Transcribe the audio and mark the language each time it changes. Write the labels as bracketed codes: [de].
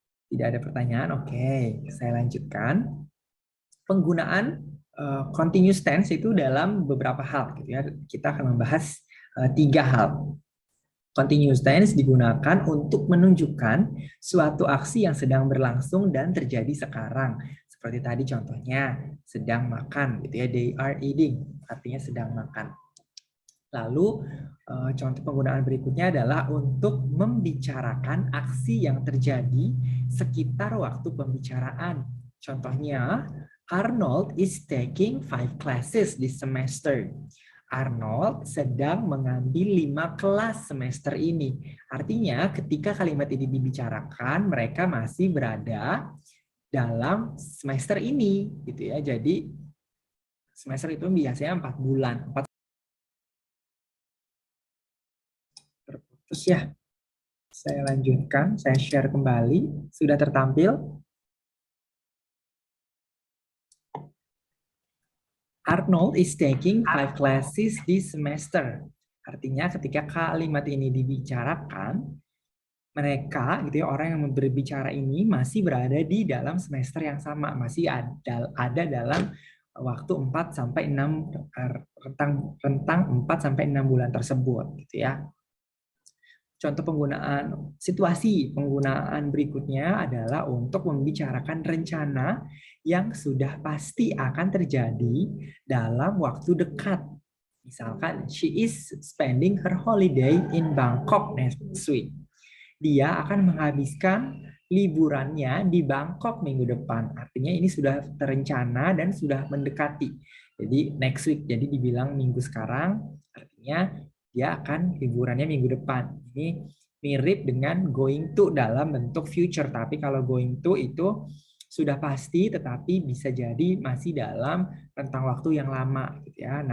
[id] Tidak ada pertanyaan? Oke, saya lanjutkan. Penggunaan continuous tense itu dalam beberapa hal, gitu ya. Kita akan membahas 3 hal. Continuous tense digunakan untuk menunjukkan suatu aksi yang sedang berlangsung dan terjadi sekarang. Seperti tadi contohnya, sedang makan, gitu ya. [en] They are eating, [id] artinya sedang makan. Lalu contoh penggunaan berikutnya adalah untuk membicarakan aksi yang terjadi sekitar waktu pembicaraan. Contohnya, [en] Arnold is taking 5 classes this semester. [id] Arnold sedang mengambil 5 kelas semester ini. Artinya ketika kalimat ini dibicarakan, mereka masih berada dalam semester ini, gitu ya. Jadi semester itu biasanya 4 bulan. Terus ya, saya lanjutkan, saya share kembali. Sudah tertampil? [en] Arnold is taking 5 classes this semester. [id] Artinya ketika kalimat ini dibicarakan, mereka gitu ya, orang yang berbicara ini masih berada di dalam semester yang sama, masih ada dalam waktu 4 sampai 6 rentang 4 sampai 6 bulan tersebut, gitu ya. Contoh situasi penggunaan berikutnya adalah untuk membicarakan rencana yang sudah pasti akan terjadi dalam waktu dekat. Misalkan, [en] she is spending her holiday in Bangkok next week. [id] Dia akan menghabiskan liburannya di Bangkok minggu depan. Artinya ini sudah terencana dan sudah mendekati. Jadi [en] next week, [id] jadi dibilang minggu sekarang, artinya dia akan liburannya minggu depan. Ini mirip dengan going to dalam bentuk future, tapi kalau going to itu sudah pasti, tetapi bisa jadi masih dalam rentang waktu yang lama, gitu ya.